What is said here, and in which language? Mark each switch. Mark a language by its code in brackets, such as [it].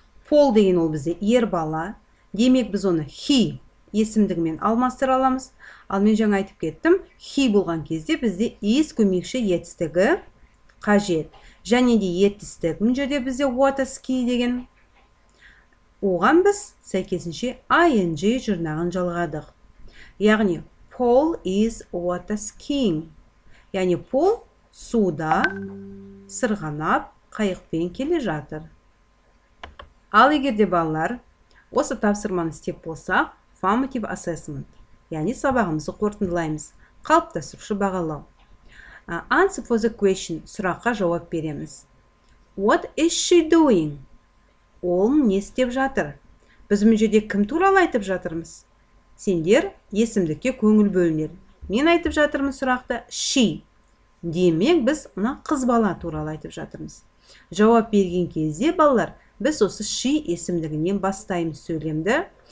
[kk] Paul деген ол бізде ер бала, демек біз оны he есімдігімен алмастыра аламыз. Ал мен жаңа айтып кеттім, he болған кезде бізде is көмекші етістігі қажет. Және де етістік мына жерде бізде what is key деген. Оған біз сәйкесінше ing жұрнағын жалғадық. Яғни [en] Paul is water skiing. [kk] Яғни Paul суда сырғанап қайықпен келе жатыр. Ал егер де балалар осы тапсырманы істеп болсақ, [en] formative assessment, [kk] яғни сабағымызды қорытындылаймыз. Қалыптастырушы бағалау. [en] Answer for the question, [kk] сұраққа жауап береміз. [en] What is she doing? [kk] Ол не істеп жатыр? Біз мына жерде кім туралы айтып жатырмыз? Сендер есімдікке көңіл бөліңдер. Мен айтып жатырмын сұрақта she. Демек біз мына қыз бала туралы айтып жатырмыз. Жауап берген кезде балалар біз осы she есімдігінен бастаймыз сөйлемді.